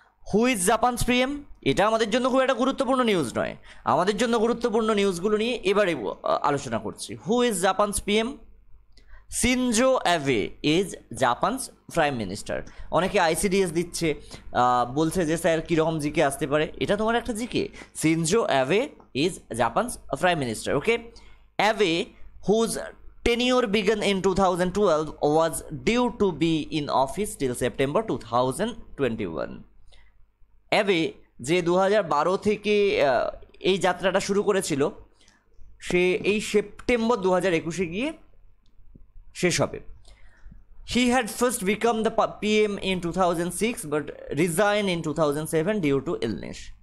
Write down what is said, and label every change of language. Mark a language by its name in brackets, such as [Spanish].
[English] Who is Japan's PM? [Bangla] এটা আমাদের জন্য খুব একটা গুরুত্বপূর্ণ নিউজ নয়, আমাদের জন্য গুরুত্বপূর্ণ নিউজগুলো নিয়ে এবারে আলোচনা করছি। [English] Who is Japan's PM? Shinzo Abe is Japan's prime minister. [Bangla] অনেকে আইসিডিএস দিচ্ছে, বলছে যে স্যার কীরকম জিকে আসতে পারে, এটা তোমার একটা GK. [English] Shinzo Abe is Japan's prime minister. Okay, Abe whose tenure began in 2012 was due to be in office till September 2021. [Bangla] Abe যে 2012 থেকে এই যাত্রাটা শুরু করেছিল, সে এই সেপ্টেম্বর 2021 গিয়ে শেষ হবে। [English] He had first become the PM in 2006 but resign in 2007 due to illness.